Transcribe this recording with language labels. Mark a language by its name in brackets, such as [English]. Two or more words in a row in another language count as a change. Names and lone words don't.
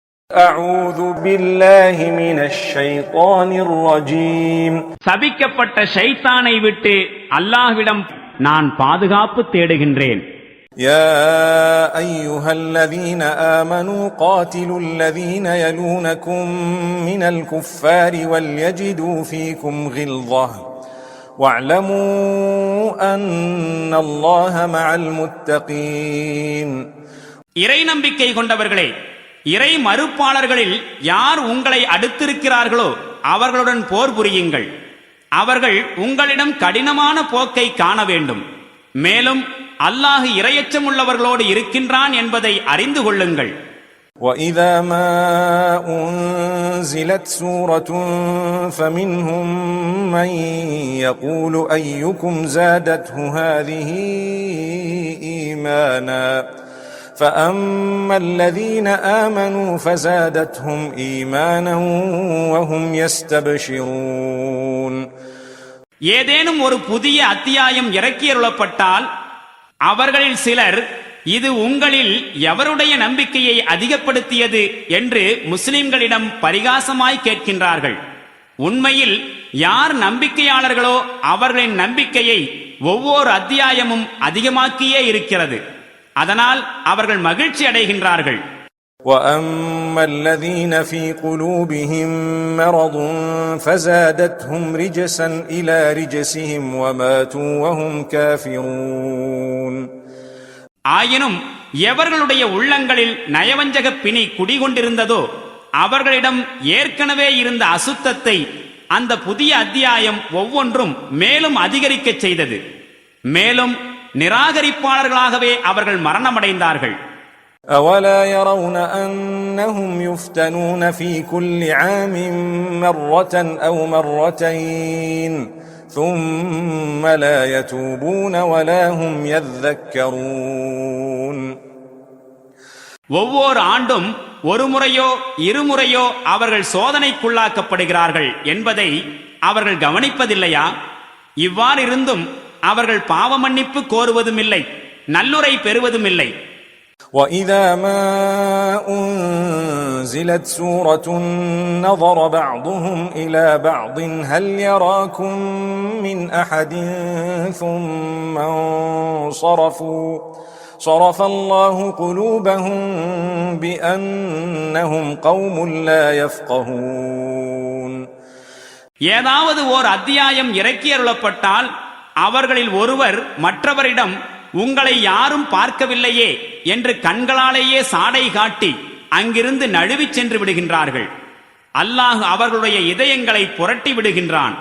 [Arabic] أعوذ بالله من الشيطان الرجيم [Tamil] சபிக்கப்பட்ட ஷைத்தானை விட்டு அல்லாஹ்விடம் நான் பாதுகாப்பு தேடுகின்றேன். [Arabic] يا أيها الذين آمنوا قاتلوا الذين يلونكم من الكفار وليجدوا فيكم غلظة واعلموا أن الله مع المتقين. [Tamil] இறை நம்பிக்கை கொண்டவர்களே, இறை மறுப்பாளர்களில் யார் உங்களை அடுத்திருக்கிறார்களோ அவர்களுடன் போர் புரியுங்கள். அவர்கள் உங்களிடம் கடினமான போக்கை காண வேண்டும். மேலும் அல்லாஹ் இறையச்சமுள்ளவர்களோடு இருக்கின்றான் என்பதை அறிந்து கொள்ளுங்கள். [Arabic] وَإِذَا مَا أُنْزِلَتْ سُورَةٌ فَمِنْهُمْ مَنْ يَقُولُ أَيُّكُمْ زَادَتْهُ هَذِهِ إِيمَانًا فَأَمَّا الَّذِينَ آمَنُوا فَزَادَتْهُمْ إِيمَانًا وَهُمْ يَسْتَبْشِرُونَ. [Tamil] ஏதேனும் ஒரு புதிய அத்தியாயம் இறக்கியருளப்பட்டால் அவர்களில் சிலர் இது உங்களில் எவருடைய நம்பிக்கையை அதிகப்படுத்தியது என்று முஸ்லிம்களிடம் பரிகாசமாய் கேட்கின்றார்கள். உண்மையில் யார் நம்பிக்கையாளர்களோ அவர்களின் நம்பிக்கையை ஒவ்வொரு அத்தியாயமும் அதிகமாக்கியே இருக்கிறது. அதனால் அவர்கள் மகிழ்ச்சி அடைகின்றார்கள். [Arabic] وَأَمَّا الَّذِينَ فِي قُلُوبِهِم مَّرَضٌ فَزَادَتْهُمْ رِجْسًا إِلَى رِجْسِهِمْ وَمَاتُوا وَهُمْ كَافِرُونَ. [Tamil] ஆயினும் எவர்களுடைய உள்ளங்களில் நயவஞ்சக பிணி குடிகொண்டிருந்ததோ அவர்களிடம் ஏற்கனவே இருந்த அசுத்தத்தை அந்த புதிய அத்தியாயம் ஒவ்வொன்றும் மேலும் அதிகரிக்கச் செய்தது. மேலும் நிராகரிப்பாளர்களாகவே அவர்கள் மரணமடைந்தார்கள். [Arabic] أَوَلَا يَرَوْنَ أَنَّهُمْ يُفْتَنُونَ فِي كُلِّ عَامٍ مَّرَّةً أَوْ مَرَّتَيْنِ ثُمَّ لَا يَتُوبُونَ وَلَا هُمْ يَذَّكَّرُونَ. [Tamil] ஒவ்வொரு ஆண்டும் ஒரு முறையோ இருமுறையோ அவர்கள் சோதனைக்குள்ளாக்கப்படுகிறார்கள் என்பதை அவர்கள் கவனிப்பதில்லையா? இவ்வாறு இருந்தும் அவர்கள் பாவ மன்னிப்பு கோருவதும் இல்லை, நல்லுரை பெறுவதும் இல்லை. [Arabic] وَإِذَا مَا أُنْزِلَتْ سُورَةٌ نَظَرَ بَعْضُهُمْ إِلَى بَعْضٍ هَلْ يَرَاكُمْ مِنْ أَحَدٍ ثُمَّ انصَرَفُوا صَرَفَ اللَّهُ قُلُوبَهُمْ بِأَنَّهُمْ قَوْمٌ لَا يَفْقَهُونَ. [Tamil] ஏதாவது ஓர் அத்தியாயம் இறக்கியருளப்பட்டால் அவர்களில் ஒருவர் மற்றவரிடம் உங்களை யாரும் பார்க்கவில்லையே என்று கண்களாலேயே சாடை காட்டி அங்கிருந்து நழுவிச் சென்று விடுகின்றார்கள். அல்லாஹ் அவர்களுடைய இதயங்களை புரட்டி விடுகின்றான்.